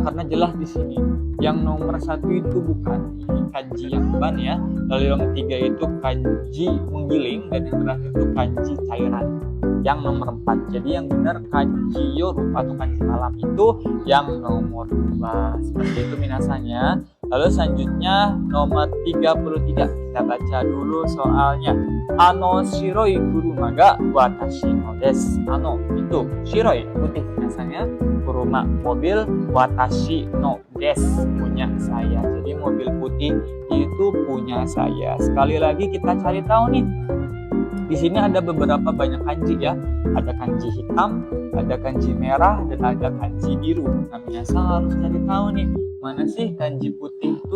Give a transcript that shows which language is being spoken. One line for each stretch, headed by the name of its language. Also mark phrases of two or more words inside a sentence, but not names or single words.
Indonesian: Karena jelas di sini yang nomor 1 itu bukan kanji yang ban ya, lalu yang ketiga itu kanji menggiling, dan yang terakhir itu kanji cairan yang nomor 4. Jadi yang benar kanji yoru atau kanji malam itu yang nomor 2. Seperti itu minasanya. Lalu selanjutnya nomor 33, kita baca dulu soalnya.
Japanese: あの白い車が私のです.
Indonesian: Ano itu shiroi putih minasanya, kuruma mobil,
Japanese: 私のです
Indonesian: punya saya. Jadi mobil putih itu punya saya. Sekali lagi kita cari tahu nih. Di sini ada beberapa banyak kanji ya. Ada kanji hitam, ada kanji merah, dan ada kanji biru. Nah, minasang harus cari tahu nih, mana sih kanji putih itu?